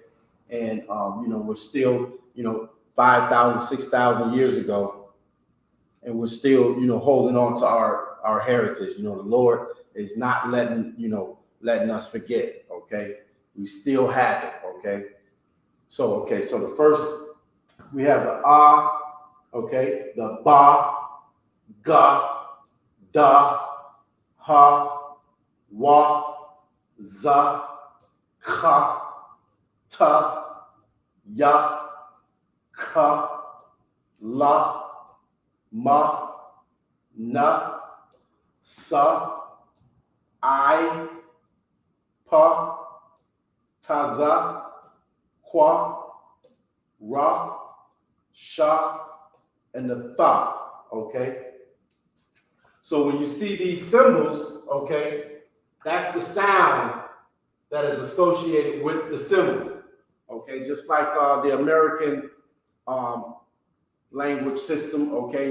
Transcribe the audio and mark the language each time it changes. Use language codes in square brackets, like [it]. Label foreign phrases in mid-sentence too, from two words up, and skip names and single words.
[en] And, you know, we're still, you know, 5,000, 6,000 years ago, and we're still, you know, holding on to our heritage. You know, the Lord is not letting us forget, okay? We still have it, okay? So the first, we have the okay? The ba, ga, da, ha, wa, za, ka, ta, ya, ka, la, ma, na, sa, I, pa, taza, kwa, ra, sha, and the tha, okay? So when you see these symbols, okay, that's the sound that is associated with the symbol, okay? Just like the American language system, okay?